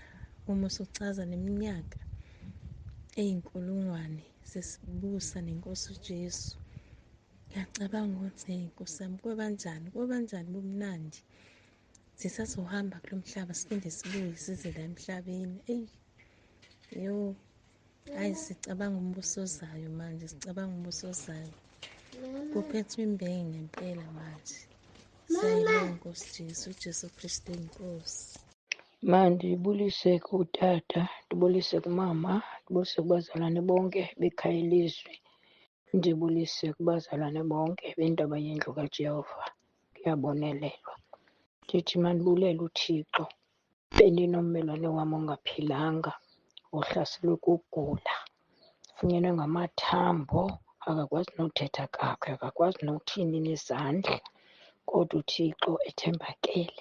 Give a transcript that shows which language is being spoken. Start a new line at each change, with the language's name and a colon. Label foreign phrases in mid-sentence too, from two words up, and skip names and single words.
Zulu: Uma usuchaza neminyaka eyinkulungwane sesibusa nenkosi uJesu, ngiyacabanga ukuthi Nkosi yami kwebanjani bumnandi sisazohamba kulo mhlaba siphinde sibuye size la emhlabeni. Sicabanga umbuso ozayo manje, sicabanga umbuso ozayo. Kuphethwe imbenge ngempela manje. Siyayibonga Nkosi Jesu, uJesu Kristu inkosi.
Xhosa: Manje ndibulise kutata, ndibulise kumama, ndibulise kubazalwane bonke bekhaya elizwe, ndibulise kubazalwane bonke bendaba yendlu kaJehova. Kuyabonelelwa. Ndithi mandibulele uThixo, bendinommelwane wami ongaphilanga, ohlaselwe kugula, funyenwe ngamathambo, akakwazi nothetha kakuhle, akakwazi nokuthini nezandla, kodwa uThixo ethembakele.